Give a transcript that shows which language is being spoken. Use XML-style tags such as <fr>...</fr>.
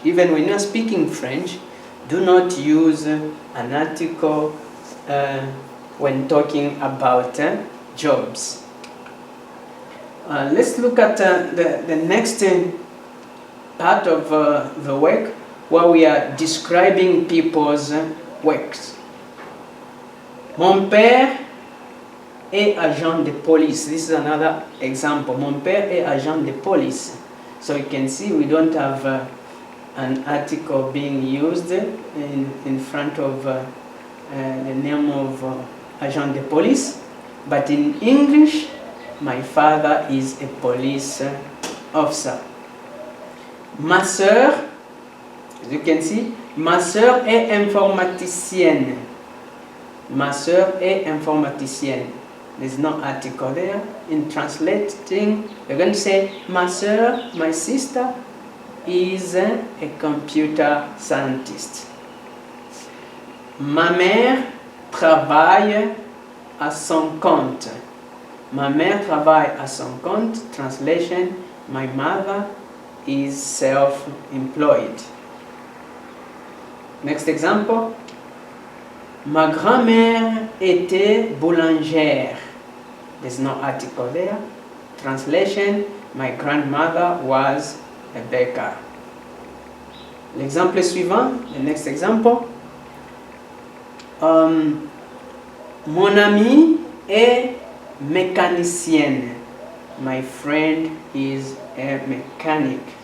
<en>Even when you are speaking French, do not use an article when talking about jobs. Let's look at the next part of the work where we are describing people's works.</en> <fr>Mon père est agent de police.</fr> <en>This is another example.</en> <fr>Mon père est agent de police.</fr> <en>So you can see we don't have an article being used in front of the name of</en> <fr>agent de police,</fr> <en>but in English my father is a police officer.</en> <fr>Ma sœur,</fr> <en>as you can see,</en> <fr>ma sœur est informaticienne. Ma sœur est informaticienne.</fr> <en>There's no article there. In translating, you're going to say</en> <fr>ma sœur,</fr> <en>my sister, is a computer scientist.</en> <fr>Ma mère travaille à son compte. Ma mère travaille à son compte.</fr> <en>Translation, my mother is self-employed. Next example.</en> <fr>Ma grand-mère était boulangère.</fr> <en>There's no article there. Translation, my grandmother was a baker.</en> <fr>L'exemple suivant,</fr> <en>the next example.</en> <fr>Mon ami est mécanicienne.</fr> <en>My friend is a mechanic.</en>